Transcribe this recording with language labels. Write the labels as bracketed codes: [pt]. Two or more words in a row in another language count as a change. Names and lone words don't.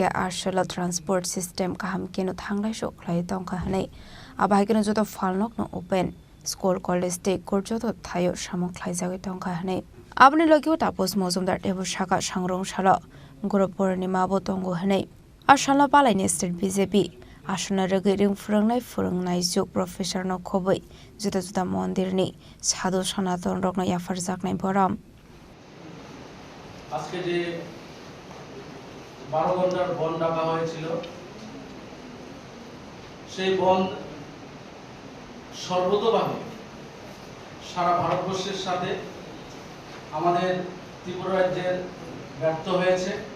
[trp] Ashela [en] transport system [trp] kaham keno thanglai shok khlai tongkha hanei abahikeno joto falnok no [en] open school college [trp] te korjoto thayo samok khlai jagi tongkha hanei abni logio tapos mozumdar tebo shaka sangrong shala guru purnima bo tongo hanei ashala palai state BJP asuna regiring furungnai juk professor no khoboi juda juda mondir ni sadhu sanaton rok no yafar jaknai boram [bn] আজকে যে 12 ঘন্টার বন্ধ ডাকা হয়েছিল সেই বন্ধ সর্বতোভাবে সারা ভারতবর্ষের সাথে আমাদের ত্রিপুরা রাজ্যের ব্যর্থ হয়েছে